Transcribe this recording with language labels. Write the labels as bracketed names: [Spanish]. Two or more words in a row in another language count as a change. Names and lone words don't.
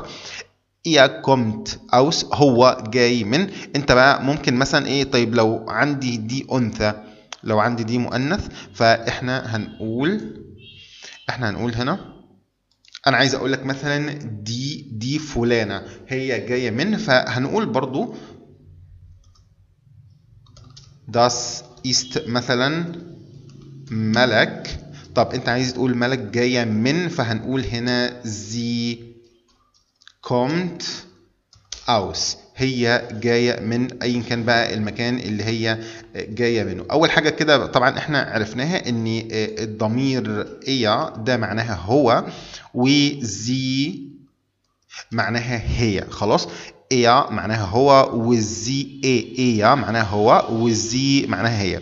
[German] er kommt aus [Arabic] هو جاي من. انت بقى ممكن مثلا ايه، طيب لو عندي دي انثى، لو عندي دي مؤنث، فاحنا هنقول هنا انا عايز اقول لك مثلا دي فلانه هي جايه من. فهنقول برضو [German] das ist [Arabic] مثلا ملك. طب انت عايز تقول ملك جايه من، فهنقول هنا [German] sie kommt aus. [Arabic] هي جاية من أي كان بقى المكان اللي هي جاية منه. أول حاجة كده طبعا احنا عرفناها إن الضمير إيا ده معناها هو، وزي معناها هي. خلاص، إيا معناها هو، وزي إيا معناها هو، وزي معناها هي.